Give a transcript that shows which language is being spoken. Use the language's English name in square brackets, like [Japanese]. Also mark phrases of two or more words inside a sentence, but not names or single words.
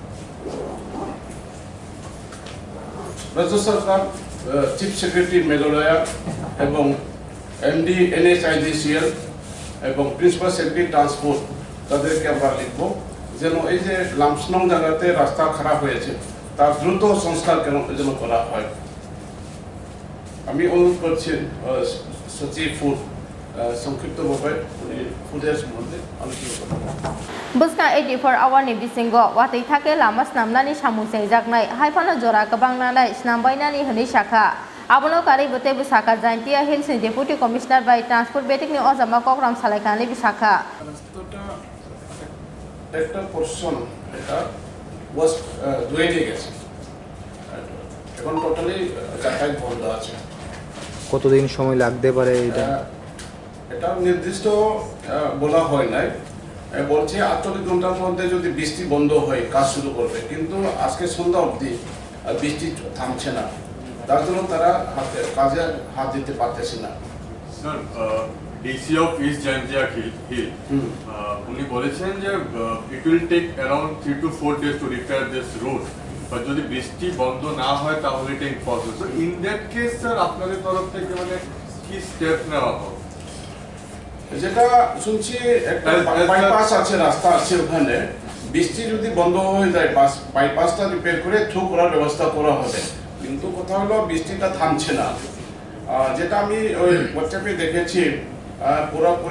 [Bangla] রাজ্য সরকার [English] chief secretary [Bangla] মেঘালয়া এবং এমডি NHIDCL এবং [English] principal secretary transport [Bangla] তাদেরকে আমরা লিখব যেন এই যে লামসনং জায়গাতে রাস্তা খারাপ হয়েছে তার দ্রুত সংস্কার যেন করা হয় আমি অনুরোধ করছি সচিব ফুড সংক্ষিপ্তভাবে ফুডের সম্বন্ধে আলোচনা করব [Kok Borok] Buska 84 hour ni bisingo Watwi thake lama snamnani samung sengjaknai haifano jora kabangnanai snambainani hini saka Abono kari bote busaka Jaintia Hills ni [English] Deputy Commissioner by Transport [Kok Borok] Betik ni ojama kokram salaikani bisaka [Bangla] একটা পোরশন এটা ওয়াজ ধুয়ে নিয়ে গেছে এখন টোটালি যাতায়াত বন্ধ আছে কতদিন সময় লাগতে পারে এটা নির্দিষ্ট বলা হয় নাই বলছে 48 ঘন্টার মধ্যে যদি বৃষ্টি বন্ধ হয় কাজ শুরু করবে কিন্তু আজকে সন্ধ্যা অবধি বৃষ্টি থামছে না তার জন্য তারা কাজে হাত দিতে পারতেছে না স্যার [English] DC of East Jaintia Hill [Bangla] উনি বলেছেন যে [English] it will take around 3 to 4 days to repair this road but [Bangla] যদি বৃষ্টি বন্ধ না হয় তাহলে এটা ইম্পসিবল [English] so in that case sir [Bangla] আপনাদের তরফ থেকে মানে কি স্টেপ নেওয়া হবে যেটা শুনছি একটা বাইপাস আছে রাস্তা আছে ওখানে বৃষ্টি যদি বন্ধ হয়ে যায় বাইপাসটা রিপেয়ার করে থ্রু করার ব্যবস্থা করা হবে কিন্তু কথা হলো বৃষ্টিটা থামছে না যেটা আমি ওই হোয়াটসঅ্যাপে দেখেছি পুরোপুরি